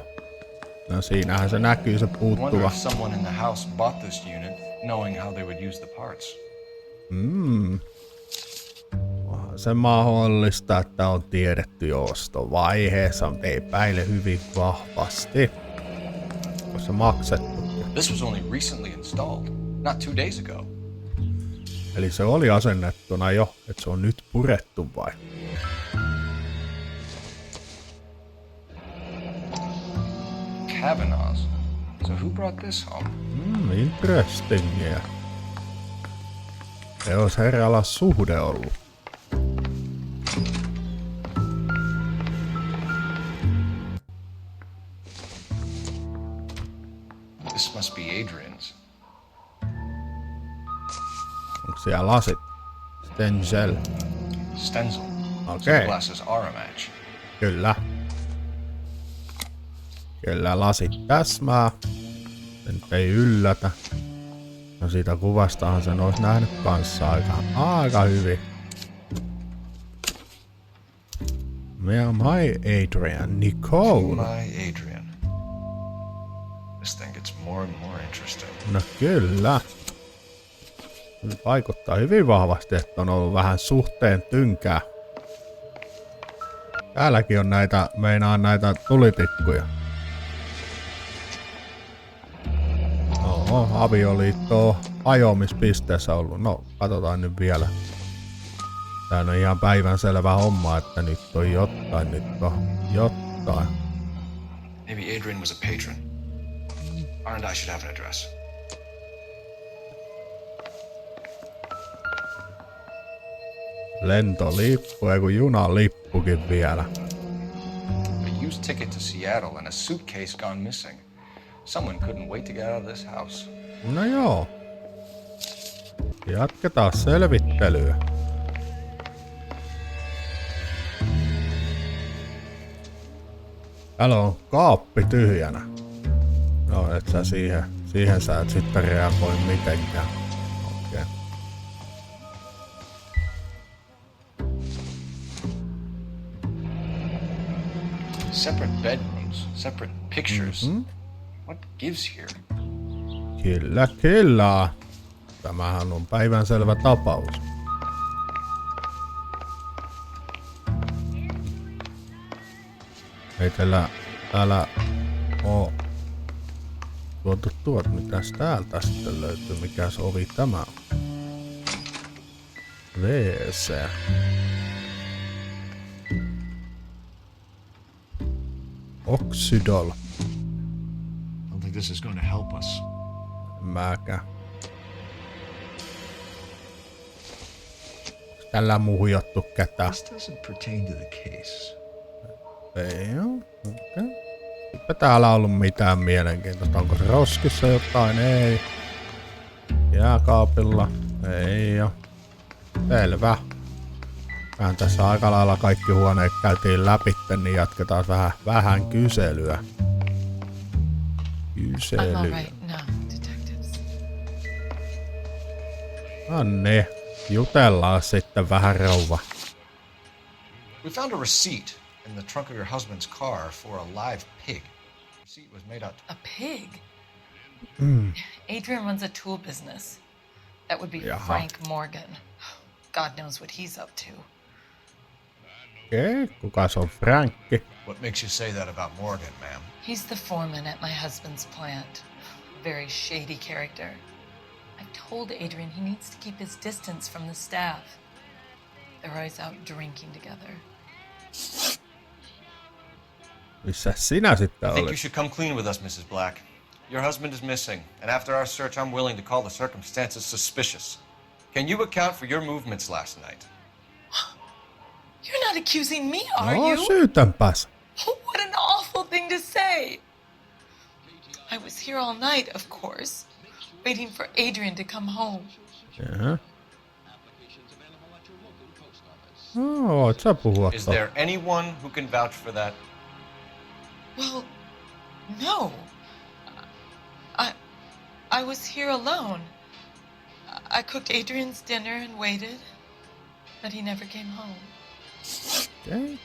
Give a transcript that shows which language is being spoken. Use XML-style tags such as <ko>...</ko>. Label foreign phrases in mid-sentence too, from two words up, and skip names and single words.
<fi>No siinähän se näkyy se puuttuva. Onhan se mahdollista, että on tiedetty jo ostovaiheessa, mutta epäile hyvin vahvasti. On se maksettu.</fi> <en>This was only recently installed, not 2 days ago.</en> <fi>Eli se oli asennettuna jo, että se on nyt purettu vai?</fi> <en>Kavanaugh's. So who brought this home? Interesting, yeah.</en> <fi>Se olisi herralla suhde ollut.</fi> <en>This must be Adrian's.</en> <fi>Onko siellä lasit? Stenzel. Stenzel. Okei.</fi> <en>Glasses are a match.</en> <fi>Kyllä. Kyllä lasit täsmää. Se nyt ei yllätä. No siitä kuvastahan sen olisi nähnyt kanssa aika hyvin.</fi> <en>My Adrian, Nicole. My Adrian. This thing gets more and more interesting.</en> <fi>No kyllä. Vaikuttaa hyvin vahvasti, että on ollut vähän suhteen tynkää. Täälläkin on näitä tulitikkuja. Oho, avioliitto on hajoamispisteessä ollut. No, katsotaan nyt vielä. Tää on ihan päivänselvä homma, että nyt on jotain.</fi> <en>Maybe Adrian was a patron. R&I should have an address.</en> <fi>Lentolippu, eiku junalippukin vielä.</fi> <en>A used ticket to Seattle and a suitcase gone missing. Someone couldn't wait to get out of this house.</en> <fi>No joo. Jatketaan selvittelyä. Täällä on kaappi tyhjänä. No et sä siihen sä et sitten reagoi mitenkään. Okei.</fi> <en>Separate bedrooms, separate pictures. What gives here?</en> <fi>Kyllä. Tämähän on päivänselvä tapaus. Ei täällä oo tuot, mitäs täältä sitten löytyy, mikäs ovi tämä on?</fi> <en>WC. Oxydol. I don't think this is going to help us.</en> <fi>Mäkä. Tällä muhjottu ketään.</fi> <en>This doesn't pertain to the case.</en> <fi>Ei oo, okei. Eipä täällä ollut mitään mielenkiintoista. Onko se roskissa jotain? Ei. Jääkaapilla? Ei oo. Selvä. Vähän tässä aika lailla kaikki huoneet käytiin läpi, niin jatketaan vähän kyselyä. No niin, jutellaan sitten vähän rouva.</fi> <en>We found a receipt in the trunk of your husband's car for a live pig. The receipt was made out to... A pig? Adrian runs a tool business. That would be Frank Morgan. God knows what he's up to.</en> <fi>Okei, kukas on Frankki?</fi> <en>What makes you say that about Morgan, ma'am? He's the foreman at my husband's plant. Very shady character. I told Adrian he needs to keep his distance from the staff. They're always out drinking together.</en> <fi>Missä sinä sitten</fi> <en>I think</en> <fi>olet?</fi> <en>you should come clean with us, Mrs. Black. Your husband is missing, and after our search, I'm willing to call the circumstances suspicious. Can you account for your movements last night? You're not accusing me, are</en> <fi>No,</fi> <en>you?</en> <fi>syytänpäs.</fi> <en>What an awful thing to say. I was here all night, of course, waiting for Adrian to come home. Yeah.</en> <fi>Oh, sä puhua.</fi> <en>Is there anyone who can vouch for that? Well, no. I was here alone. I cooked Adrian's dinner and waited, but he never came home. Okay.</en>